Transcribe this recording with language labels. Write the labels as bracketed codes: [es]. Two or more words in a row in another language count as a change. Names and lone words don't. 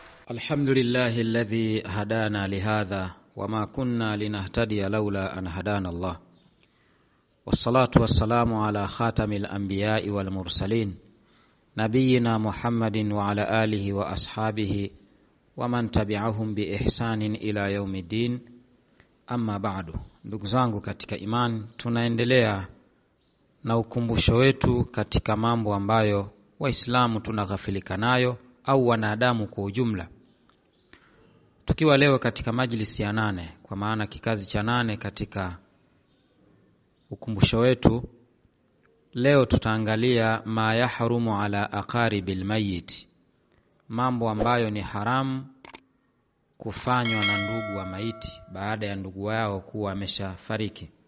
[ar] الحمد لله الذي هدانا لهذا وما كنا لنهتدي لولا أن هدانا الله، والصلاة والسلام على خاتم الأنبياء والمرسلين نبينا محمد وعلى آله وأصحابه ومن تبعهم بإحسان إلى يوم الدين. أما بعد, [sw] ndugu zangu katika imani, tunaendelea na ukumbusho wetu katika mambo ambayo Waislamu tunaghafilika nayo au wanadamu kwa ujumla. Tukiwa leo katika majlisi ya 8, kwa maana kikazi cha 8 katika ukumbusho wetu, leo tutaangalia [ar] ما يحرم على أقارب الميت, [sw] mambo ambayo ni haramu kufanywa na ndugu wa maiti baada ya ndugu wao kuwa ameshafariki.